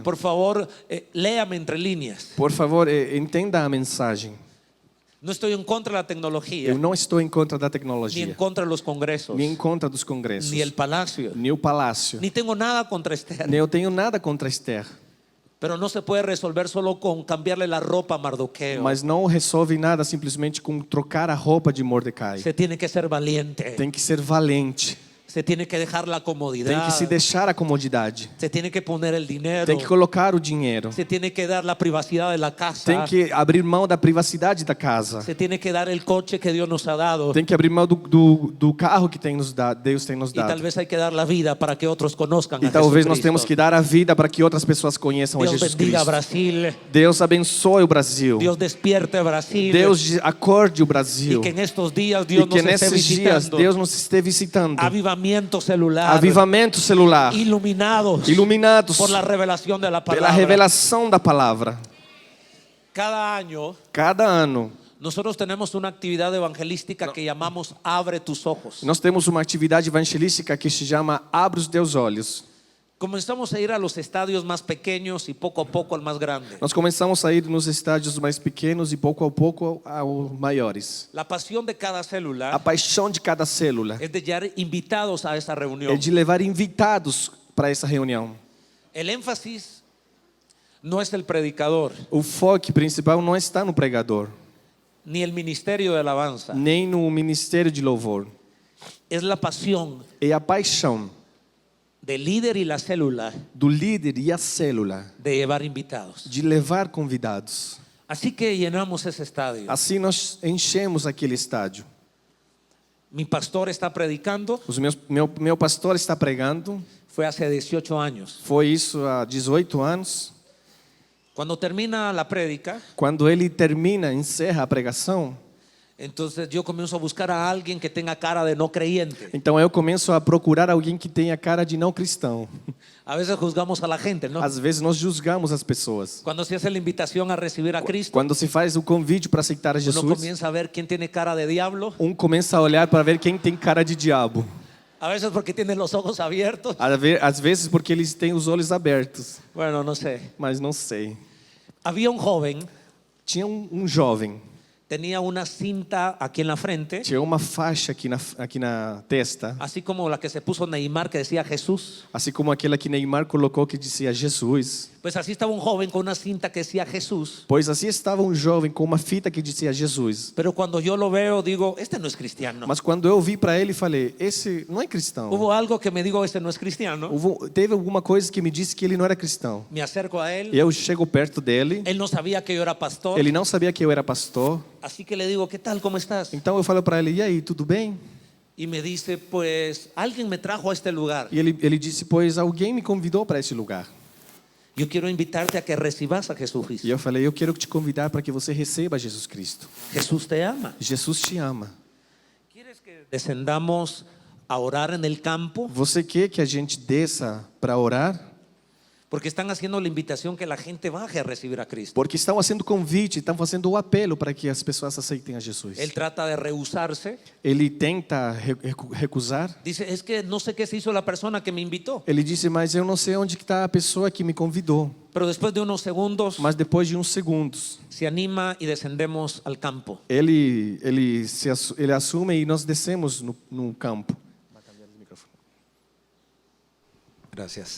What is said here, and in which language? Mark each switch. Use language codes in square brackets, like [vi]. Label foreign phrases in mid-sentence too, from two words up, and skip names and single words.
[es] Por favor, léame entre líneas. Por favor, [pt] entenda a mensagem. [es] No estoy en contra de la tecnología, [pt] Eu não estou em contra da [es] ni en [pt] tecnologia, [es] contra de los congresos, [pt] nem em contra dos congressos, [es] ni el palacio, [pt] nem o palácio. [es] ni tengo nada contra Esther. [pt] Nem eu tenho nada contra Esther, [es] Pero no se puede resolver solo con cambiarle la ropa a Mardoqueo. [pt] mas não resolve nada simplesmente com trocar a roupa de Mordecai. [es] Se tiene que ser valiente. [pt] Tem que ser valente, [es] Se tiene que dejar la comodidad. [pt] tem que se deixar a comodidade, [es] Se tiene que poner el dinero. [pt] tem que colocar o dinheiro, [es] Se tiene que dar la privacidad de la casa. [pt] tem que abrir mão da privacidade da casa, [es] Se tiene que dar el coche que Dios nos ha dado. [pt] tem que abrir mão do carro que tem nos dado, Deus tem nos [es] Y tal [pt] dado. [es] vez hay que dar la vida para que otros conozcan [pt] E a talvez nós [es] Jesucristo. [pt] temos que dar a vida para que outras pessoas conheçam a [es] Dios [pt] Jesus [es] bendiga a [pt] Cristo. [es] Brasil. [pt] Deus abençoe o Brasil. [es] Dios despierte a Brasil. [pt] Deus acorde o [es] Y [pt] Brasil. [es] que en estos días [pt] E [es] Dios [pt] que [es] nos esté [pt] nesses dias [es] visitando. [pt] Deus nos esteja visitando. [es] Avivamiento celular. [pt] Avivamento celular. [es] Iluminados [pt] Iluminados [es] por la revelación de la [pt] pela [es] palabra. [pt] revelação da palavra. [es] Cada año [pt] Cada ano [es] nosotros tenemos una actividad evangelística que llamamos Abre tus ojos. [pt] nós temos uma atividade evangelística que se chama Abre os Teus Olhos. [es] comenzamos a ir a los estadios más pequeños y poco a poco al más grande. [pt] Nós começamos a ir nos estádios mais pequenos e pouco a pouco aos maiores. [es] La pasión de cada [pt] A [es] célula [pt] paixão de cada célula [es] es de llevar invitados a esa reunión. [pt] é de levar invitados para essa reunião. [es] El énfasis no es el predicador, [pt] O foco principal não está no pregador, [es] ni el ministerio de alabanza, [pt] nem no ministério de louvor. [es] es la pasión [pt] É a paixão [es] del líder y la célula [pt] do líder e a célula [es] de llevar invitados. [pt] de levar convidados. [es] Así que llenamos ese estadio. [pt] Assim nós enchemos aquele estádio. [es] Mi pastor está predicando, [pt] Meu pastor está pregando. [es] fue hace 18 años. [pt] Foi isso há 18 anos. [es] Cuando termina la prédica, [pt] Quando ele termina, encerra a pregação, [es] entonces yo comienzo a buscar a alguien que tenga cara de no creyente. [pt] então eu começo a procurar alguém que tenha cara de não cristão. [es] A veces juzgamos a la gente, ¿no? [pt] Às vezes nós julgamos as pessoas. [es] Cuando se hace la invitación a recibir a Cristo, [pt] Quando se faz o convite para aceitar a [es] uno [pt] Jesus, [es] comienza a ver quién tiene cara de diablo, [pt] começa a olhar para ver quem tem cara de diabo. [es] a veces porque tiene los ojos abiertos. [pt] Às vezes porque eles têm os olhos abertos, [es] Bueno, no sé. [pt] mas não sei. [es] Había un joven, [pt] Tinha jovem, [es] tenía una cinta aquí en la frente, [pt] tinha uma faixa aqui na testa, [es] así como la que se puso Neymar que decía Jesús. [pt] assim como aquela que Neymar colocou que dizia Jesus. [es] Pues así estaba un joven con una cinta que decía Jesús. [pt] Pois assim estava jovem com uma fita que dizia Jesus. [es] Pero cuando yo lo veo, digo, este no es cristiano. [pt] Mas quando eu vi para ele, falei: esse não é cristão. [es] Hubo algo que me digo, este no es cristiano. [pt] Teve alguma coisa que me disse que ele não era cristão. [es] Me acerco a él. [pt] Eu chego perto dele. [es] Él no sabía que yo era pastor. [pt] Ele não sabia que eu era pastor. [es] Así que le digo, ¿qué tal? ¿Cómo estás? [pt] Então eu falo para ele: e aí, tudo bem? [es] Y me dice, pues alguien me trajo a este lugar. [pt] E ele disse: pois alguém me convidou para esse lugar. [es] Yo quiero invitarte a que recibas a Jesucristo. [pt] E eu falei: eu quero te convidar para que você receba Jesus Cristo. [es] Jesús te ama. [pt] Jesus te ama. [es] ¿Quieres que descendamos a orar en el campo? [pt] Você quer que a gente desça para orar? [es] Porque están haciendo la invitación que la gente baje a recibir a Cristo. [pt] Porque estão fazendo convite, estão fazendo o apelo para que as pessoas aceitem a Jesus. [es] Él trata de rehusarse. [pt] Ele tenta recusar. [es] Dice, es que no sé qué se hizo la persona que me invitó. [pt] Ele disse: mas eu não sei onde está a pessoa que me convidou. [es] Pero después de unos segundos [pt] Mas depois de uns segundos, [es] se anima y descendemos al campo. [pt] ele assume e nós descemos no campo. [es] Gracias.